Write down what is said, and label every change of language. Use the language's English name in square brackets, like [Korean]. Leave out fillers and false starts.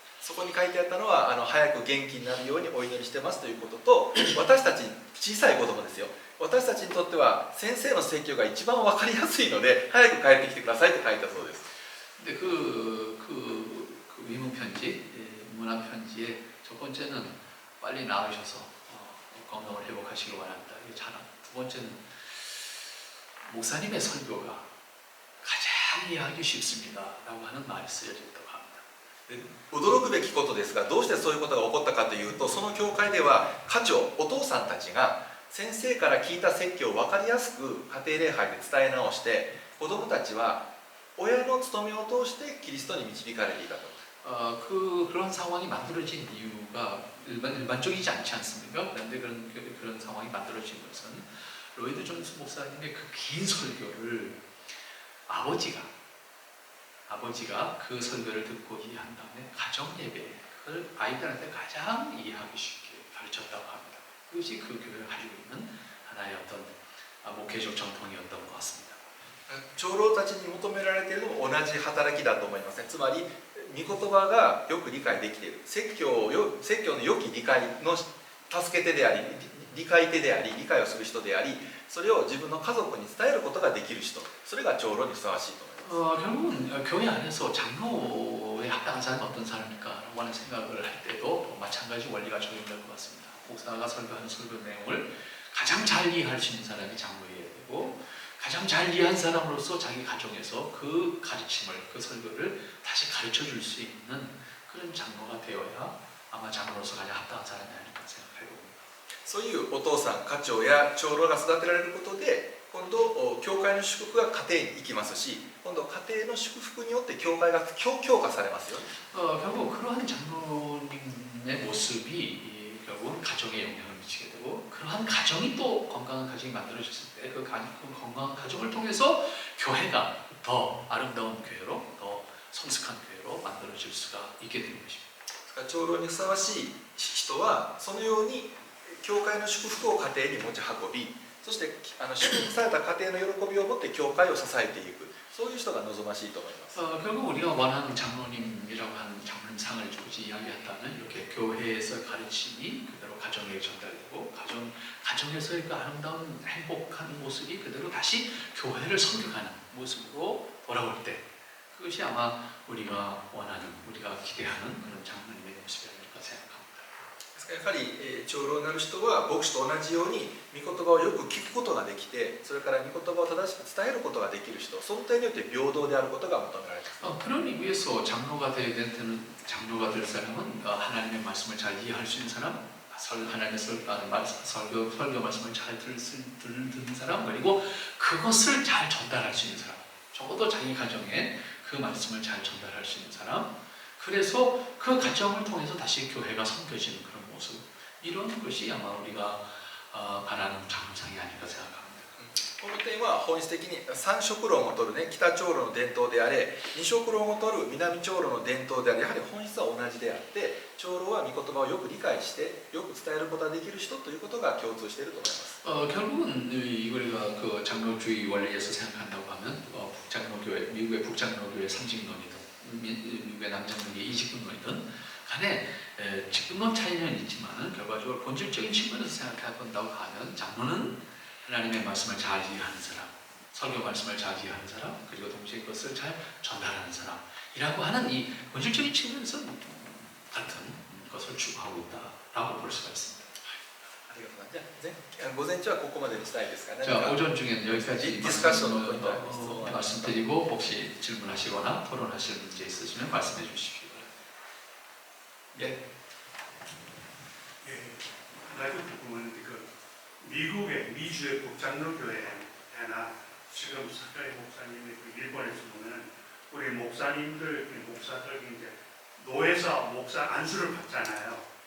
[Japanese] そこに書いてあったのは早く元気になるようにお祈りしてますということと、私たち小さい子供ですよ、私たちにとっては先生の説教が一番分かりやすいので早く帰ってきてくださいと書いたそうです。 [Korean] 근데 그 위문 편지, 문안 편지의 첫 번째는 빨리 나으셔서 건강을 회복하시길 바랍니다. 이게 하나. 두 번째는 목사님의 설교가 가장 이해하기 쉽습니다라고 하는 말이 쓰여져 있다고 합니다. [Japanese] 驚くべきことですが、どうしてそういうことが起こったかというと、その教会では家長、お父さんたちが先生から聞いた説教を分かりやすく家庭礼拝で伝え直して、子どもたちは親の務めを通してキリストに導かれていたと。 [Korean] 그런 상황이 만들어진 이유가 일반적이지 않지 않습니까? 그런데 그런 상황이 만들어진 것은 로이드 존스 목사님의 그 긴 설교를 아버지가 그 설교를 듣고 이해한 다음에 가정 예배 그걸 아이들한테 가장 이해하기 쉽게 가르쳤다고 합니다. 그것이 그 교회가 가지고 있는 하나의 어떤 목회적 정통이었던 것 같습니다. [Japanese] 長老たちに求められているのも同じ働きだと思いますね。つまり御言葉がよく理解できている、説教の良き理解の助け手であり、理解手であり、理解をする人であり、それを自分の家族に伝えることができる人、それが長老にふさわしいと思います。 [Korean] 결국은 교회 안에서 장로에 합당한 사람이 어떤 사람일까라고 하는 생각을 할 때도 마찬가지 원리가 적용될 것 같습니다. 목사가 설교하는 설교 내용을 가장 잘 이해할 수 있는 사람이 장로여야 되고 가장 잘 이해한 사람으로서 자기 가정에서 그 가르침을, 그 설교를 다시 가르쳐 줄 수 있는 그런 장로가 되어야 아마 장로로서 가장 합당한 사람이 아닐까 생각해 봅니다. [Japanese] そういうお父さん、家長や長老が育てられることで、今度教会の祝福が家庭に行きますし、今度家庭の祝福によって教会が強化されますよ。 [Korean] 결국 그러한 장로님의 모습이 결국은 가정에 영향을 미치게 되고 그러한 가정이 또 건강한 가정이 만들어졌을 때 그 건강한 가정을 통해서 교회가 더 아름다운 교회로 더 성숙한 교회로 만들어질 수가 있게 되는 것입니다. [Japanese] 長老にふさわしい人はそのように教会の祝福を家庭に持ち運び、そして祝福された家庭の喜びを持って教会を支えていく、そういう人が望ましいと思います。 [Korean] 결국 우리가 원하는 장로님이라고 하는 장로님상을 굳이 이야기한다면 이렇게 교회에서 가르침이 그대로 가정에 전달되고 가정에서의 그 아름다운 행복한 모습이 그대로 다시 교회를 섬겨가는 모습으로 돌아올 때 그것이 아마 우리가 원하는, 우리가 기대하는 그런 장로님의 모습이 아닐까 생각합니다. [Japanese] やはり長老になる人は牧師と同じように御言葉をよく聞くことができて、それから御言葉を正しく伝えることができる人、その点によって平等であることが求められます。 [Korean] 그런 의미에서 장로가 될 사람은 하나님의 말씀을 잘 이해할 수 있는 사람, 하나님의 설교 말씀을 잘 듣는 사람, 그리고 그것을 잘 전달할 수 있는 사람. 적어도 자기 가정에 그 말씀을 잘 전달할 수 있는 사람, 그래서 그 가정을 통해서 다시 교회가 섬겨지는 그런 모습, 이런 것이 아마 우리가 바라는 장상이 아닌가 생각합니다. [Japanese] この点は本質的に三色論を取るね北長老の伝統であれ二色論を取る南長老の伝統であれやはり本質は同じであって長老は御言葉をよく理解してよく伝えることができる人ということが共通していると思います。 [Korean] 결국은 우리가 그 장로주의 원리에서 생각한다고 하면 북장로교회, 미국의 북장로교회 삼직론이든 미국의 남장로교회 이직분론이든 간에 직분론 차이는 있지만 결과적으로 본질적인 측면에서 생각해 본다고 하면 장로는 하나님의 말씀을 잘 이해하는 사람, 설교 말씀을 잘 이해하는 사람, 그리고 동시에 그것을 잘 전달하는 사람이라고 하는 이 본질적인 측면에서 같은 것을 추구하고 있다라고 볼 수가 있습니다. [Japanese] ありがとうございます。じゃあ午前中はここまでにしたいですかね。 [Korean] 자, 오전 중에는 여기까지 디스커션 포인트 있습니다. 말씀드리고 혹시 질문하시거나 토론하실 문제 있으시면 말씀해 주십시오. 예. 예, 한 가지 궁금한 그 미국의 미주의 북장로교회나 지금 사카이 목사님이 그 일본에서 보면 우리 목사님들, 목사들 이제 노예사 목사 안수를 받잖아요.